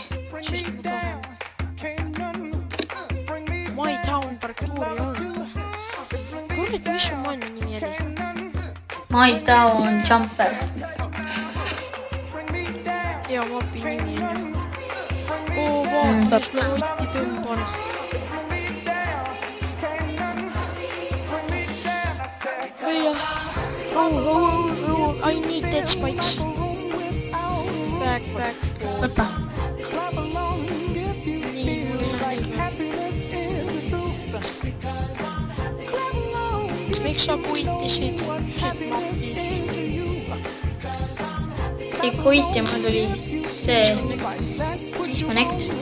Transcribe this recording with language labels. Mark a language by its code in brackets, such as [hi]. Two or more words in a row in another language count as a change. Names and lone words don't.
[et] Sest ma tahan. My Town parkuuri on. Kurat, mis su manni nimi oli? My Town Jumper. Ja mapi nimi on ju. Vaata, mis ma võtti tõmban. [en] I need dead spikes. Back. [et] Võta. Nii, mul läheb. Miks sa kuitisid? Ei kuiti, mul tuli see disconnect.